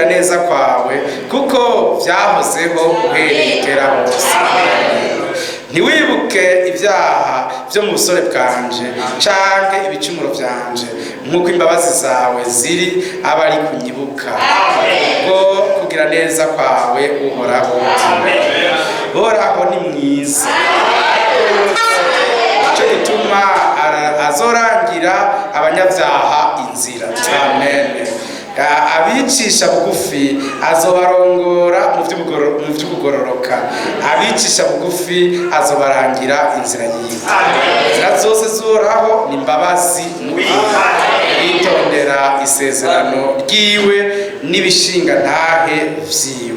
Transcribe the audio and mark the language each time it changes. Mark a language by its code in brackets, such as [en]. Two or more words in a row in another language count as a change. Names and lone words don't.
[rn] neza kwawe kuko byahozeho uhereye kera hose ntiwibuke ibyaha byo mu busore bwanje canke ibicumuro byanje nk'uko imbabazi zawe ziri aba ari kunyibuka ubwo kugira neza kwawe uhoraho uhoraho ni mwiza icyo gituma azorangira abanyabyaha inzira. Amen. Abicisha bugufi azobarongora mu by'ubugororoka, abicisha bugufi azobarangira inzira yiwe. Inzira zose z'uhoraho ni imbabazi yitondera isezerano ryiwe n'ibishinga ntahe vyiwe.